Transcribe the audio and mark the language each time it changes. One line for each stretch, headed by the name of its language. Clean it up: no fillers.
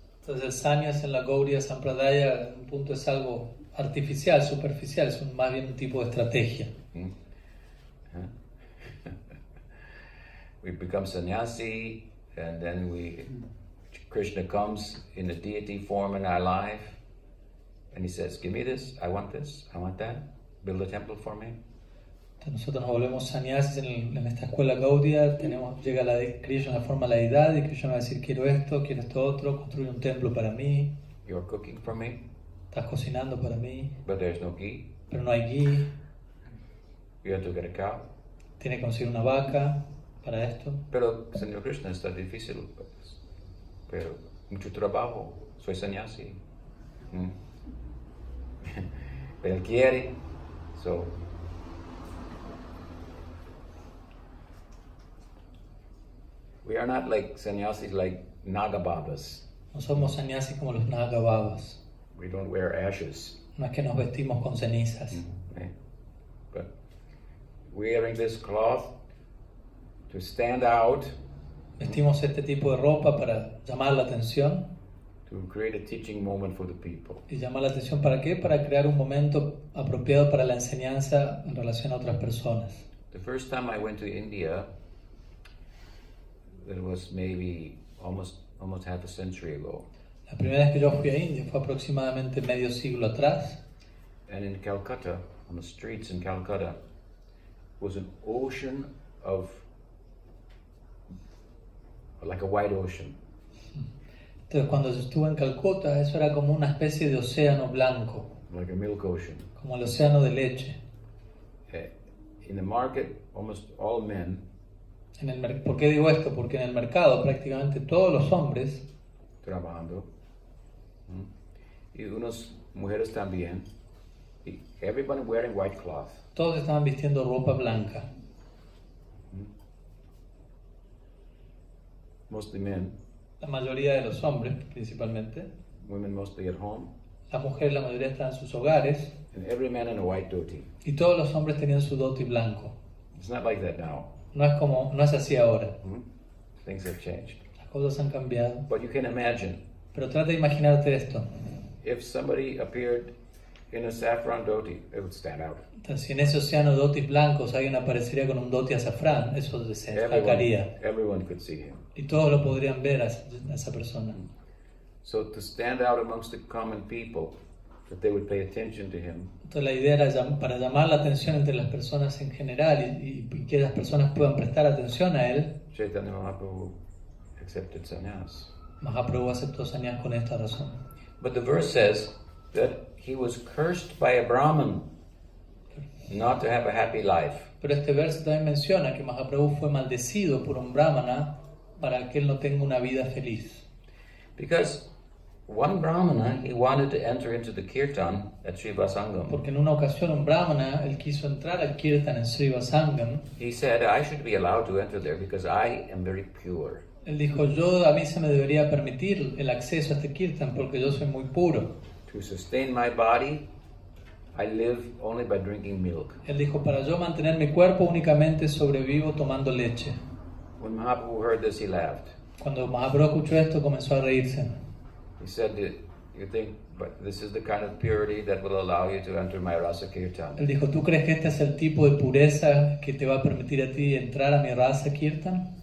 Spanish: Entonces el sannyas en la Gaudiya Sampradaya en un punto es algo artificial, superficial, es más bien un tipo de estrategia.
English: We become sannyasi and then Krishna comes in a deity form in our life And he says, give me this, I want that, build a temple for me.
Spanish: Entonces nosotros nos volvemos sannyasis en esta escuela Gaudiya, llega Krishna en la forma de la deidad y Krishna va a decir quiero esto otro, construye un templo para mí.
English: You're cooking for me.
Spanish: Estás cocinando para mí.
English: But there's no ghee.
Spanish: Pero no hay ghee.
English: You have to get a cow.
Spanish: Tiene que conseguir una vaca para esto. Pero, Señor Krishna, está difícil. Pero, mucho trabajo. Soy sannyasi. Pero él quiere.
English: So, we are not like sannyasis like Nagababas.
Spanish: No somos sannyasis como los Nagababas.
English: We don't wear ashes.
Spanish: No es que nos vestimos con cenizas.
English: But wearing this cloth to stand out.
Spanish: Vestimos este tipo de ropa para llamar la atención.
English: To create a teaching moment for the people.
Spanish: ¿Y llamar la atención para qué? Para crear un momento apropiado para la enseñanza en relación a otras personas.
English: The first time I went to India, that was maybe almost half a century ago.
Spanish: La primera vez que yo fui a India fue aproximadamente medio siglo atrás.
English: And in Calcutta, on the streets in Calcutta, was an ocean of, like a white ocean.
Spanish: Entonces cuando yo estuve en Calcuta, eso era como una especie de océano blanco.
English: Like a milk ocean.
Spanish: Como el océano de leche.
English: In the market, almost all men.
Spanish: ¿Por qué digo esto? Porque en el mercado prácticamente todos los hombres trabajando. Y unas mujeres también.
English: Everybody wearing white cloth.
Spanish: Todos estaban vistiendo ropa blanca.
English: Mostly men.
Spanish: La mayoría de los hombres, principalmente.
English: Women mostly at home.
Spanish: Las mujeres, la mayoría estaban en sus hogares.
English: And every man in a white dhoti.
Spanish: Y todos los hombres tenían su dhoti blanco.
English: It's not like that now.
Spanish: No es así ahora.
English: Things have changed.
Spanish: Las cosas han cambiado.
English: But you can imagine.
Spanish: Pero trata de imaginarte esto.
English: If somebody appeared in a saffron dhoti, it would stand out.
Spanish: Entonces, si en ese océano de dhotis blancos alguien aparecería con un dhoti azafrán, eso se destacaría.
English: Everyone could see him.
Spanish: Y todos lo podrían ver a esa persona.
English: So to stand out amongst the common people, that they would pay attention to him.
Spanish: Entonces la idea era para llamar la atención entre las personas en general y que las personas puedan prestar atención a él.
English: Chaitanya Mahaprabhu accepted sannyas.
Spanish: Mahaprabhu aceptó sannyas con esta razón.
English: But the verse says that he was cursed by a Brahmin not to have a happy life.
Spanish: Pero este verso también menciona que Mahaprabhu fue maldecido por un brahmana para que él no tenga una vida feliz.
English: Because one Brahmana, he wanted to enter into the kirtan at Srivasangam.
Spanish: Porque en una ocasión un brahmana, él quiso entrar al kirtan en Srivasangam.
English: He said, I should be allowed to enter there because I am very pure.
Spanish: Él dijo, a mí se me debería permitir el acceso a este kirtan porque yo soy muy puro.
English: To sustain my body, I live only by drinking milk.
Spanish: Él dijo, para yo mantener mi cuerpo únicamente sobrevivo tomando leche.
English: When Mahaprabhu heard this, he laughed.
Spanish: Cuando Mahaprabhu escuchó esto, comenzó a reírse.
English: He said, you think, but this is the kind of purity that will allow you to enter my rasa kirtan?
Spanish: Él dijo, ¿tú crees que este es el tipo de pureza que te va a permitir a ti entrar a mi rasa kirtan?